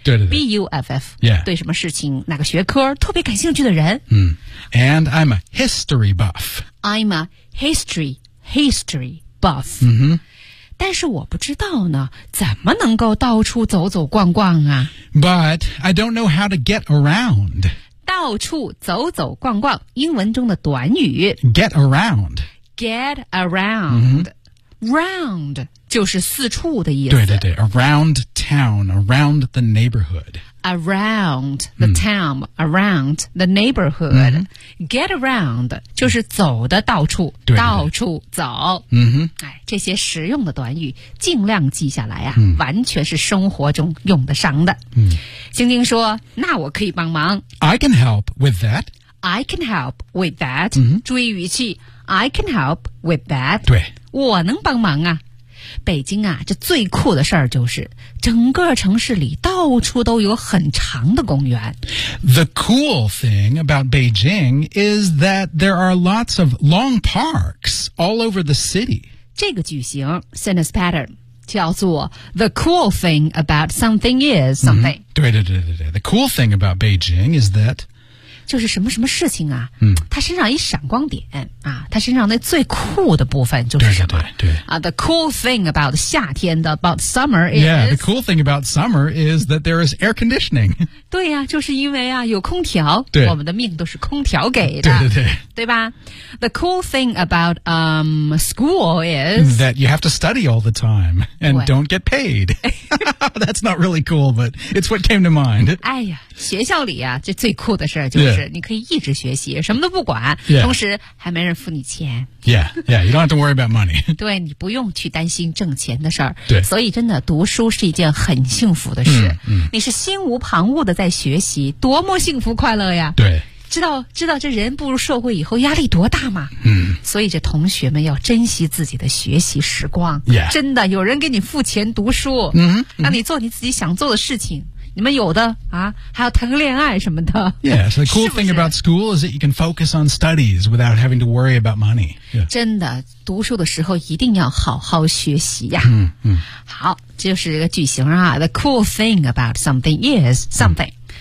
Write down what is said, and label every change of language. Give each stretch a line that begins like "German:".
Chinese: 对对对
English: BUFF、 yeah.
Chinese: 对什么事情哪个学科特别感兴趣的人、
English: mm. And I'm a history buff I'm a history buff、 mm-hmm.
Chinese: 但是我不知道呢怎么能够到处走走逛逛啊
English: But I don't know how to get around
Chinese: 到处走走逛逛英文中的短语
English: Get around、
Chinese: mm-hmm. Round就是四处的意思。对对对
English: ，around town, around the neighborhood. Around the town, around the neighborhood.、嗯、
Chinese: get around 就是走的到处，对对对到处走。嗯哼，哎，这些实用的短语尽量记下来啊、嗯，完全是生活中用得上的。嗯，晶晶说：“那我可以帮忙。
English: ”I can help with that. I can help with that.、嗯、
Chinese: 注意语气
English: I can help with that.
Chinese: 对，我能帮忙啊。北京啊，这最酷的事儿就是整个城市里到处都有很长的公园。
English: The cool thing about Beijing is that there are lots of long parks all over the city.
Chinese: 这个句型 sentence pattern叫做
English: The cool thing about something is something、 mm-hmm.
Chinese: 对对对对对
English: The cool thing about Beijing is that
Chinese: 就是什么什么事情啊、mm. 它身上一闪光点啊，它身上那最酷的部分就是什么对对对对、
English: The cool thing about
Chinese: 夏天的
English: about summer is Yeah, the cool thing about summer is that there is air conditioning
Chinese: 对啊就是因为啊有空调对我们的命都是空调给的对对对对吧
English: The cool thing about school is That you have to study all the time And don't get paid That's not really cool But it's what came to mind
Chinese: 哎呀学校里啊这最酷的事就是你可以一直学习、 yeah. 什么都不管、 yeah. 同时还没人付你钱
English: Yeah, yeah, you don't have to worry about money
Chinese: 对你不用去担心挣钱的事儿。对所以真的读书是一件很幸福的事、嗯嗯、你是心无旁骛的在学习多么幸福快乐呀对知道这人步入社会以后压力多大吗？嗯，所以这同学们要珍惜自己的学习时光。 Yeah. 真的，有人给你付钱读书，嗯、mm-hmm. ，让你做你自己想做的事情。你们有的啊，还要谈个恋爱什么的。
English: Yeah, so the cool thing about school is that you can focus on studies without having to worry about money.、Yeah.
Chinese: 真的，读书的时候一定要好好学习呀。嗯嗯。好，这就是一个句型啊。
English: The cool thing about something is something.、Mm.